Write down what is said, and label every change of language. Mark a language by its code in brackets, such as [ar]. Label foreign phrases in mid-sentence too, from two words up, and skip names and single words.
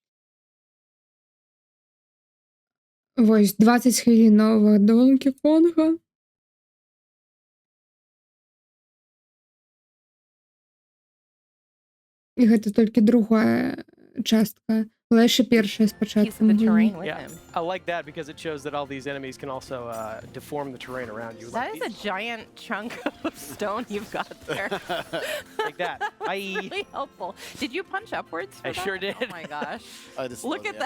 [be] Вось, 20 хвілін новага Donkey Konga. І гэта толькі другая частка. Була яшчэ першая [en] piece [be] спачатку. [en] of the terrain with Yeah, him. I like that because it shows that all these enemies can also deform the terrain around you. That is a giant chunk of stone you've got there. Like that. Bye. Really helpful. Did you punch upwards for I that? sure did. Oh my gosh. I just Look love